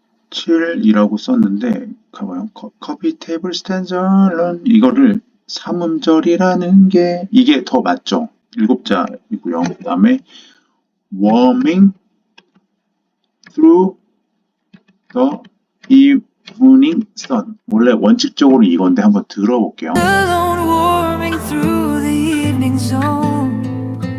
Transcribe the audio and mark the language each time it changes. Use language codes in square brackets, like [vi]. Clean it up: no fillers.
[ko] 7이라고 썼는데 가봐요. 커피 테이블 스탠드 alone 이거를 3음절이라는 게 이게 더 맞죠? 7자이고요. 그 다음에 warming [en] through the evening sun. [ko] 원래 원칙적으로 이건데 한번 들어볼게요. [en] Alone warming through the evening zone.